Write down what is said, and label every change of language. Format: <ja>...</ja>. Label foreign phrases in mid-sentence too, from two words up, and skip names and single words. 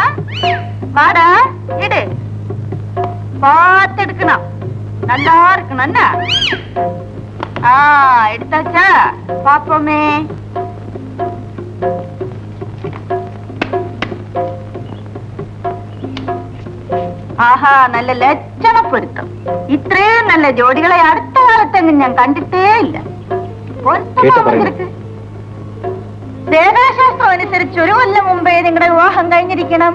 <ta>வாடா, இடு. பார்த்து எடுக்கணும், நல்லா இருக்கணும். என்ன எடுத்தாச்சா? பாப்போமே.</ta> <ml>ആഹാ, നല്ല ലക്ഷണപ്പൊരുത്തം. ഇത്രയും നല്ല ജോഡികളെ അടുത്ത കാലത്തെങ്ങും ഞാൻ കണ്ടിട്ടേ ഇല്ല. ദേവശാസ്ത്രം അനുസരിച്ച് 1 കൊല്ലം മുമ്പേ നിങ്ങളുടെ വിവാഹം കഴിഞ്ഞിരിക്കണം.</ml>